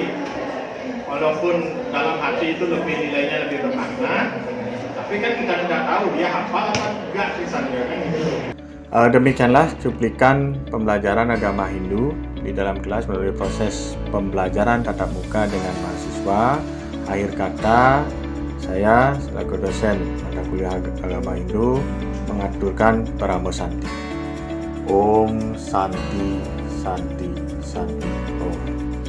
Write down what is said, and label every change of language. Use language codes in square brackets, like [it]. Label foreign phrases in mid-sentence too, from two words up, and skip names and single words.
[id] Walaupun dalam hati itu nilainya lebih bermakna, tapi kan kita tidak tahu dia hafal atau enggak Trisanyo kan gitu. Demikianlah cuplikan pembelajaran agama Hindu di dalam kelas melalui proses pembelajaran tatap muka dengan mahasiswa. Akhir kata, saya selaku dosen mata kuliah agama Hindu mengaturkan [sa] Paramo Santi. Om Santi Santi Santi Om.